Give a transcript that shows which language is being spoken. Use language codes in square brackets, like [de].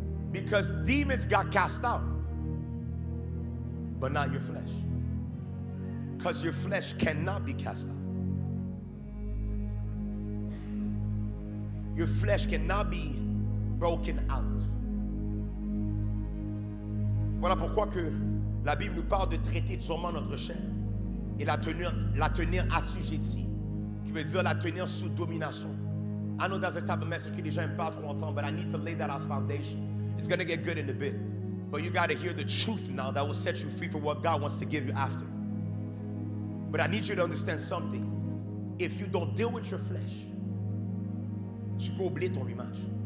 [en] Because demons got cast out, but not your flesh. Because your flesh cannot be cast out. Your flesh cannot be broken out. [fr] Voilà pourquoi que la Bible nous parle de traiter durement notre chair et la tenir assujettie, qui veut dire la tenir sous domination. [en] I know that's the type of message [fr] que les gens n'aiment pas trop entendre, [en] but I need to lay that as foundation. It's going to get good in a bit, but you got to hear the truth now that will set you free for what God wants to give you after. But I need you to understand something. If you don't deal with your flesh, [fr] tu peux oublier ton image.